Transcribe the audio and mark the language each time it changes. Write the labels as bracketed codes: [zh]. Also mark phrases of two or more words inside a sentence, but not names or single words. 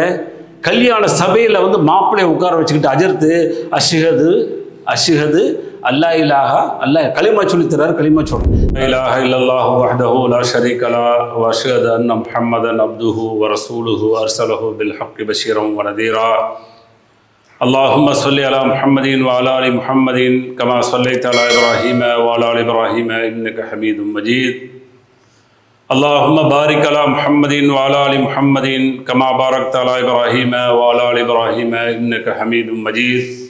[ta] கல்யாண சபையில் மாப்பிள்ளையை உட்கார வச்சுக்கிட்டு அஜர்த்து [ar] أشهد ألا إله الله [ta] கலிமா சொல்லித்தராரு. கலிமா சொல்றேன், [ar] لا إله إلا الله وحده لا شريك له وأشهد أن محمدا عبده ورسوله أرسله بالحق بشيرا ونذيرا. اللهم صل على محمد وعلى ال محمد كما صليت على ابراهيم وعلى ال ابراهيم انك حميد مجيد. اللهم بارك على محمد وعلى ال محمد كما باركت على ابراهيم وعلى ال ابراهيم انك حميد مجيد.